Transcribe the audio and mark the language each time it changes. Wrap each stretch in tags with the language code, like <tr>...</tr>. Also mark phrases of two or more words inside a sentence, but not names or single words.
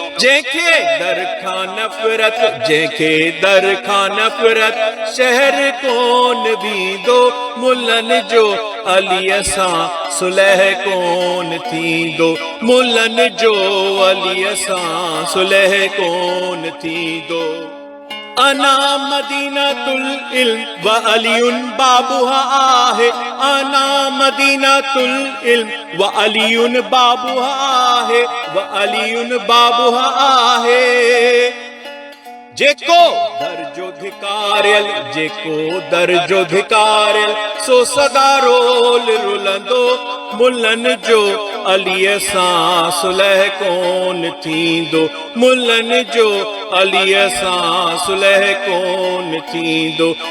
<sd>جنهن کي در کان نفرت، جنهن کي در کان نفرت، شهر ڪون ويندو، ملن جو عليءَ سان صلح ڪون ٿيندو. ملن جو عليءَ سان صلح ڪون ٿيندو.</sd> <ar>انا مدينة العلم وعلي بابها آهي، انا مدينة العلم وعلي بابها آهي، وعلي بابها آهي.</ar> <sd>جيڪو در جو ڌڪاريل، جيڪو در جو ڌڪاريل، سو سدا رول رلندو. ملن جو عليءَ سان صلح ڪون ٿيندو، ملن جو عليءَ سان صلح ڪون ٿيندو.</sd>